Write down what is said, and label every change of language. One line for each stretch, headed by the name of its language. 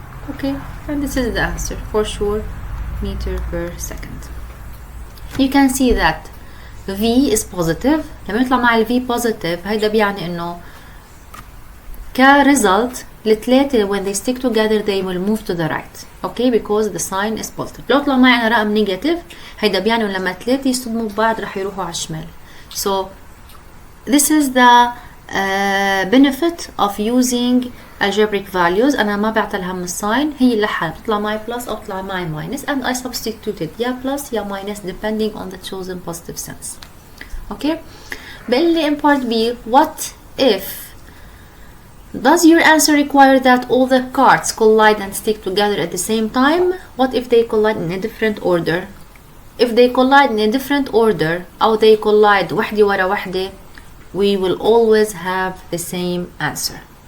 English: Okay, and this is the answer for sure, meter per second. You can see that v is positive.
Arabic: لما يطلع مع ال
English: v positive
Arabic: هيدا بيعني انه كريزلت الثلاثة
English: when they stick together they will move to the right. Okay, because the sign is positive.
Arabic: لو طلع معي أنا رقم نيجاتيف هيدا بيعني لما ثلاثة يصطدموا ببعض رح يروحوا على الشمال.
English: So this is the benefit of using algebraic values.
Arabic: أنا ما بعتلها من الساين، هي لحالها بتطلع معي plus أو بتطلع معي minus
English: and I substituted
Arabic: يا plus يا minus
English: depending on the chosen positive sense. Okay.
Arabic: بقول لي
English: in part B, what if does your answer require that all the cards collide and stick together at the same time? What if they collide in a different order? If they collide in a different order أو they collide
Arabic: وحدة ورا وحدة,
English: we will always have the same answer.